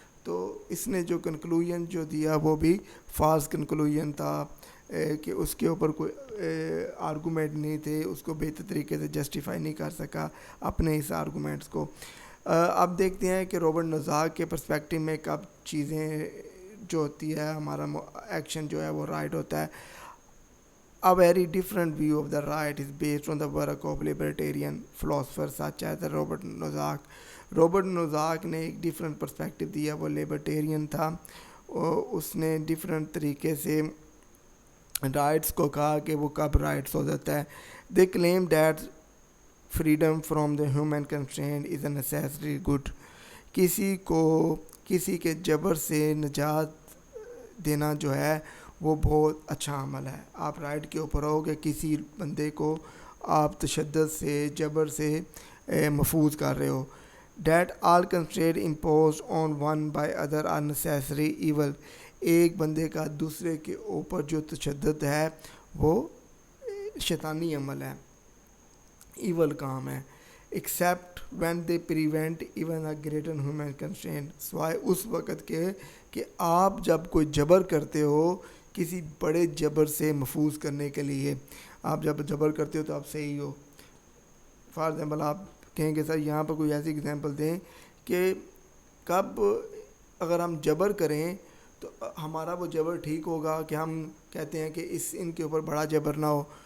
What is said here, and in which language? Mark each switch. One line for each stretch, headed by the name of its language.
Urdu: تو اس نے جو کنکلوژن جو دیا وہ بھی فالس کنکلوژن تھا کہ اس کے اوپر کوئی آرگومنٹ نہیں تھے, اس کو بہتر طریقے سے جسٹیفائی نہیں کر سکا اپنے اس آرگومنٹس کو. اب دیکھتے ہیں کہ رابرٹ نوزاک کے پرسپیکٹیو میں کب چیزیں جو ہوتی ہے, ہمارا ایکشن جو ہے وہ رائٹ ہوتا ہے.
English: A very different view of the right is based on the work of libertarian philosophers such as Robert Nozick.
Urdu: Robert نوزاک نے ایک ڈیفرنٹ پرسپیکٹیو دیا, وہ لیبرٹیرین تھا. اس نے ڈیفرنٹ طریقے سے رائٹس کو کہا کہ وہ کب رائٹس ہو جاتا ہے.
English: They claim that freedom from the human constraint is a necessary good.
Urdu: کسی کو کسی کے جبر سے نجات دینا جو ہے وہ بہت اچھا عمل ہے. آپ رائٹ کے اوپر ہو کہ کسی بندے کو آپ تشدد سے جبر سے محفوظ کر رہے ہو.
English: That all constraint imposed on one by other are necessary evil.
Urdu: ایک بندے کا دوسرے کے اوپر جو تشدد ہے وہ شیطانی عمل ہے, ایول کام ہے.
English: Except when they prevent even a greater human constraint.
Urdu: سوائے اس وقت کے کہ آپ جب کوئی جبر کرتے ہو کسی بڑے جبر سے محفوظ کرنے کے لیے, آپ جب جبر کرتے ہو تو آپ صحیح ہو. فار ایگزامپل آپ کہیں گے سر یہاں پر کوئی ایسی ایگزامپل دیں کہ کب اگر ہم جبر کریں تو ہمارا وہ جبر ٹھیک ہوگا, کہ ہم کہتے ہیں کہ ان کے اوپر بڑا جبر نہ ہو.